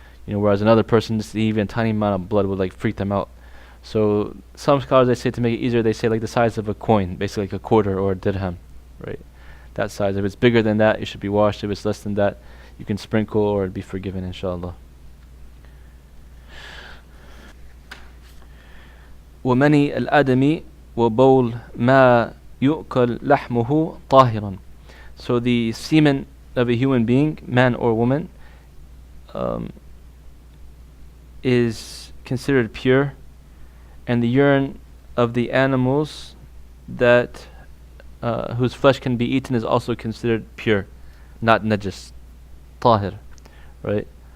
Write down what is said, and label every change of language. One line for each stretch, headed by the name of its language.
English: Whereas another person, just even a tiny amount of blood would like freak them out. So some scholars, they say to make it easier, they say like the size of a coin, basically like a quarter or a dirham, right? That size. If it's bigger than that, it should be washed. If it's less than that, you can sprinkle or be forgiven, inshallah.
Arabic: ومني الآدمي وبول ما يؤكل لحمه طاهرا.
English: So the semen of a human being, man or woman, is considered pure, and the urine of the animals that whose flesh can be eaten is also considered pure, not najis, tahir, right?